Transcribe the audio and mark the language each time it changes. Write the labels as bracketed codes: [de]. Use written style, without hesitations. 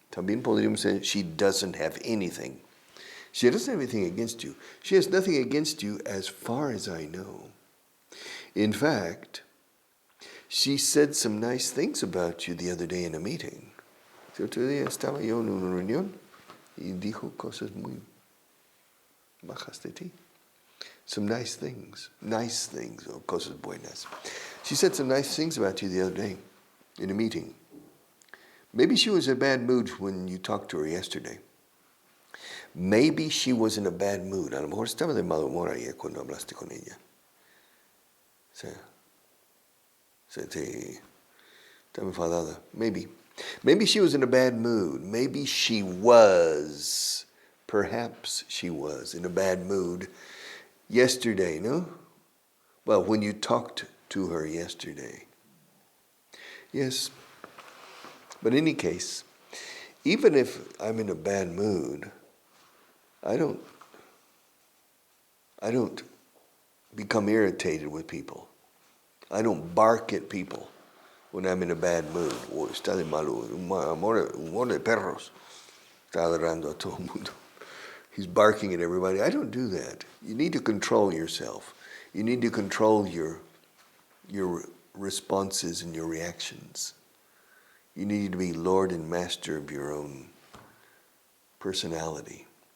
[es] También podríamos decir, [en] she doesn't have anything. She doesn't have anything against you. She has nothing against you as far as I know. In fact, she said some nice things about you the other day in a meeting. [es] El otro día estaba yo en una reunión y dijo cosas muy bajas de ti. [en] Some nice things, or [es] cosas buenas. [en] She said some nice things about you the other day in a meeting. Maybe she was in a bad mood when you talked to her yesterday. Maybe she was in a bad mood. [es] A lo mejor estaba de mal humor ayer cuando hablaste con ella. Estaba enfadada. Maybe. [en] Maybe she was in a bad mood. Maybe she was. Perhaps she was in a bad mood yesterday, no? Well, when you talked to her yesterday. Yes. But in any case, even if I'm in a bad mood, I don't become irritated with people. I don't bark at people when I'm in a bad mood. [es] O está de malo, humor de perros. Está ladrando a todo el mundo. [en] He's barking at everybody. I don't do that. You need to control yourself. You need to control your responses and your reactions. You need to be Lord and master of your own personality.